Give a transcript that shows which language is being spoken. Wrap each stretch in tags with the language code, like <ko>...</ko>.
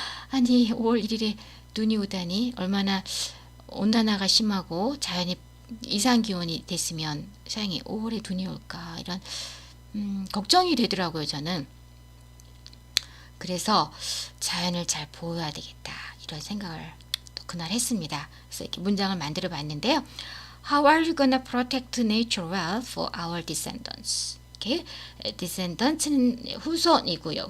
<ko>아니 5월 1일에 눈이 오다니 얼마나 온난화가 심하고 자연이 이상기온이 됐으면 세상에 5월에 눈이 올까 이런 걱정이 되더라고요. 저는. 그래서 자연을 잘 보호해야 되겠다 이런 생각을 또 그날 했습니다. 그래서 이렇게 문장을 만들어 봤는데요.</ko> <en>How are you gonna protect nature well for our descendants?</en> <ko>이렇게 descendants는 후손이고요.</ko>